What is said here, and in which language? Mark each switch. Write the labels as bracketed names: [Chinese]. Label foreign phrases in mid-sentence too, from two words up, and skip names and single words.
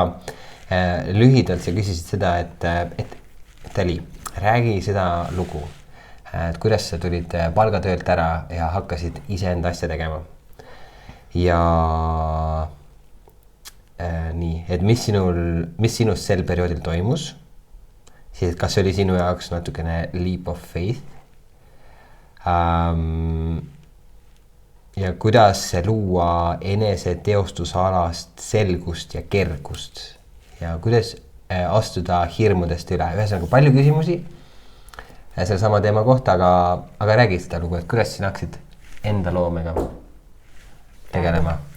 [Estonian] Lühidalt sa küsisid seda, et Dali, räägi seda lugu, et kuidas sa tulid palgatöölt ära ja hakkasid iseenda asja tegema. Ja nii, et mis sinust sel perioodil toimus, siis kas see oli sinu jaoks natukene [English] leap of faith [Estonian] ja kuidas luua eneseteostusalast selgust ja kergust ja kuidas astuda hirmudest üle. Ühesõnaga palju küsimusi selle sama teema kohta, aga räägi seda lugu, et kuidas sina hakkasid enda loomega tegelema?